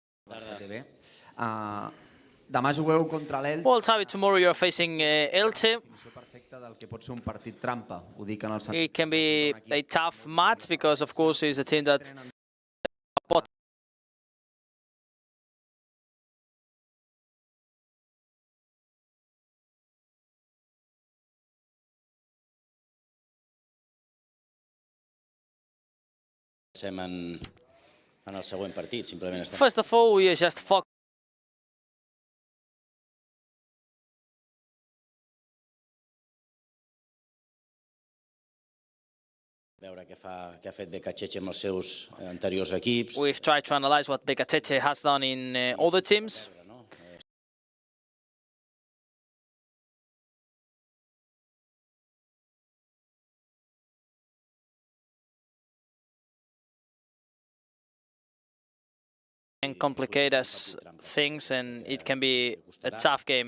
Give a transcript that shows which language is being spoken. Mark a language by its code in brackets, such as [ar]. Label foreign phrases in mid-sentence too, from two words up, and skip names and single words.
[ca] Demà jugueu contra l'Elche. [en] Well, Xavi, tomorrow you're facing Elche. It can be a tough match because, of course, it's a team that [ca] En el següent partit, simplement estem... [en] First of all, we are just focused [ca] veure què ha fet Becachece amb els seus anteriors equips. [en] We've tried to analyze what Becachece has done in other teams. And complicate us things, and it can be a tough game.